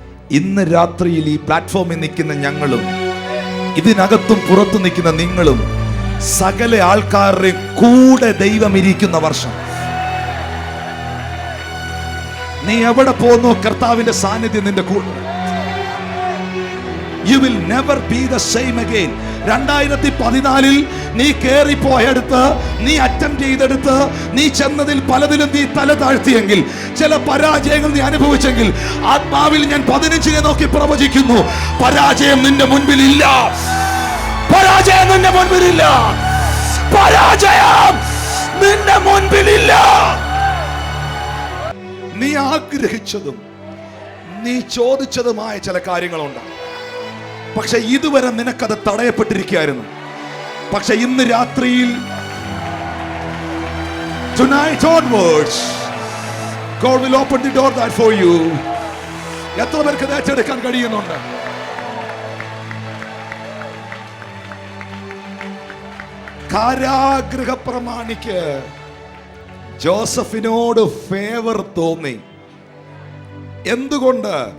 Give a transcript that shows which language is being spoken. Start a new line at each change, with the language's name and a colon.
Malayalam: ഇന്ന് രാത്രിയിൽ ഈ പ്ലാറ്റ്ഫോമിൽ നിൽക്കുന്ന ഞങ്ങളും ഇതിനകത്തും പുറത്തു നിൽക്കുന്ന നിങ്ങളും സകല ആൾക്കാരുടെ കൂടെ ദൈവം ഇരിക്കുന്ന വർഷം. നീ എവിടെ പോകുന്നു, കർത്താവിന്റെ സാന്നിധ്യം നിന്റെ കൂടെ.
English: You will never be the same again.
Malayalam: 2014 നീ കേറിപ്പോയെടുത്ത്, നീ അറ്റംപ്റ്റ് ചെയ്തെടുത്ത്, നീ ചെന്നതിൽ പലതിലും നീ തല താഴ്ത്തിയെങ്കിൽ, ചില പരാജയങ്ങൾ നീ അനുഭവിച്ചെങ്കിൽ, ആത്മാവിൽ ഞാൻ 15 നോക്കി പ്രവചിക്കുന്നു, പരാജയം നിന്റെ മുൻപിലില്ല. പരാജയം നിന്റെ മുൻപിലില്ല. പരാജയം നിന്റെ മുൻപിലില്ല. നീ ആഗ്രഹിച്ചതും നീ ചോദിച്ചതുമായ ചില കാര്യങ്ങളുണ്ട്. പക്ഷെ ഇതുവരെ നിനക്കത് തടയപ്പെട്ടിരിക്കുകയായിരുന്നു. പക്ഷെ ഇന്ന് രാത്രിയിൽ,
English: tonight onwards, God will open the door that for you.
Malayalam: എത്ര പേർക്ക് ഏറ്റെടുക്കാൻ കഴിയുന്നുണ്ട്? കാരാഗൃഹ പ്രമാണിക്ക് ജോസഫിനോട് ഫേവർ തോന്നി. എന്തുകൊണ്ട്?